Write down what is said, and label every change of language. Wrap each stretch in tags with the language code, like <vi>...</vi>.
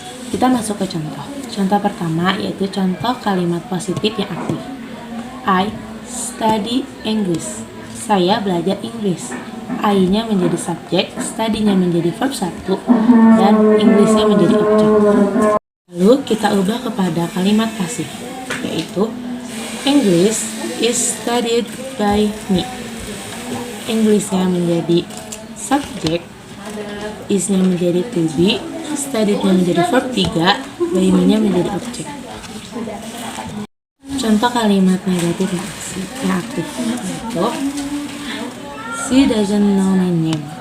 <id>Kita masuk ke contoh. Contoh pertama yaitu contoh kalimat positif yang aktif.</id> <en>I study English.</en> <id>Saya belajar Inggris. I-nya menjadi subjek, study-nya menjadi verb 1 dan English-nya menjadi objek. Lalu kita ubah kepada kalimat pasif yaitu</id> <en>English is studied by me.</en> <id>English-nya menjadi subjek, is-nya menjadi to be, studied-nya menjadi verb 3, by me-nya menjadi objek. Contoh kalimat negatif yang aktif yaitu</id> <en>she doesn't know my name.</en>